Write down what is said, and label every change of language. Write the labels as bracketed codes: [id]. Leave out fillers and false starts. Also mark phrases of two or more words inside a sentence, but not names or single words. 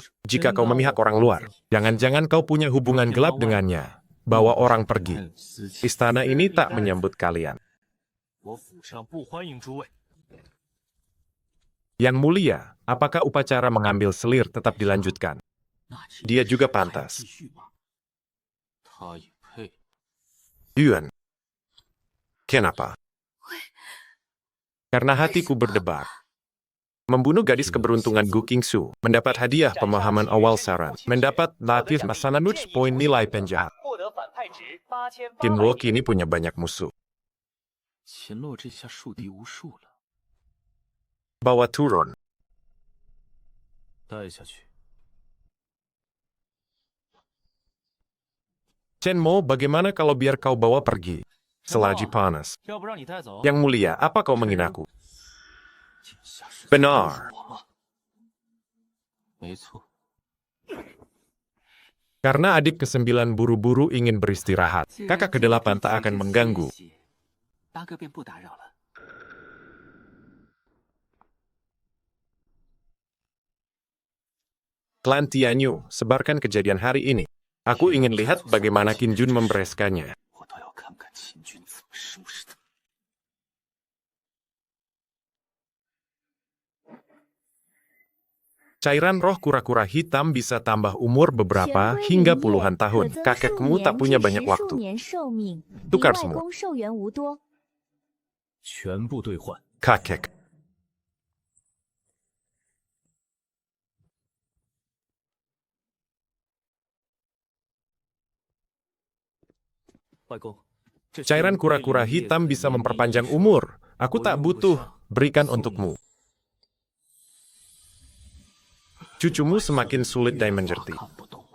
[id] Jika kau memihak orang luar, jangan-jangan kau punya hubungan gelap dengannya. Bawa orang pergi. Istana ini tak menyambut kalian. Yang mulia, apakah upacara mengambil selir tetap dilanjutkan? [zh] 那这 [id] Dia [zh] 件 [id] juga [zh] 事还要 [id] pantas. [zh] 继续吗？他也配。 [id] Yuan. Kenapa? Karena hatiku berdebar. Membunuh gadis keberuntungan Gu Qingsu, mendapat hadiah pemahaman awal saran, mendapat lapis Masananuch poin nilai penjahat. [zh] 获得反派值8800。 [id] Qinluo kini punya banyak musuh. [zh] 秦洛这下树敌无数了， [id] Bawa turun. [zh] 带下去。 [id] Chen Mo, bagaimana kalau biar kau bawa pergi? Selagi panas. [zh] 要不让你带走？ [id] Yang mulia, apa kau menghinaku? [zh] 这下是 [id] Benar. [zh] 我吗？没错， [id] Karena adik ke-9 buru-buru ingin beristirahat, kakak ke-8 tak akan mengganggu. [zh] 八哥便不打扰了。 [id] Klan Tianyu, sebarkan kejadian hari ini. Aku ingin lihat bagaimana Qin Jun membereskannya. [zh] 我倒要看看秦军怎么收拾他。 [id] Cairan roh kura-kura hitam bisa tambah umur beberapa hingga puluhan tahun. Kakekmu tak punya banyak waktu. Tukar semua. [zh] 全部兑换。 [id] Kakek. [zh] 外公，这些 [id] Cairan kura-kura hitam bisa memperpanjang umur. Aku tak butuh, berikan untukmu. Cucumu semakin sulit dan menjerti. [zh] 看不